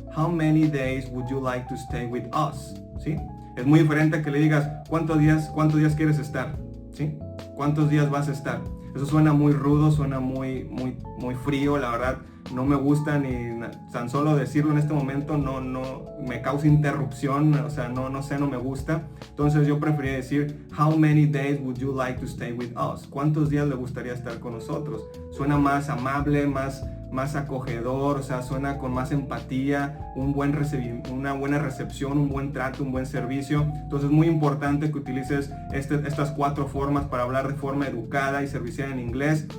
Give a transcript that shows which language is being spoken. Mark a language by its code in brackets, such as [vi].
[en] How many days would you like to stay with us? [es] ¿Sí? Es muy diferente a que le digas, ¿cuántos días quieres estar? ¿Sí? ¿Cuántos días vas a estar? Eso suena muy rudo, suena muy frío, la verdad no me gusta ni tan solo decirlo en este momento, no me causa interrupción, o sea, no sé, no me gusta. Entonces yo prefería decir, [en] how many days would you like to stay with us? [es] ¿Cuántos días le gustaría estar con nosotros? Suena más amable, más acogedor, o sea, suena con más empatía, una buena recepción, un buen trato, un buen servicio. Entonces es muy importante que utilices estas 4 formas para hablar de forma educada y servicial en inglés.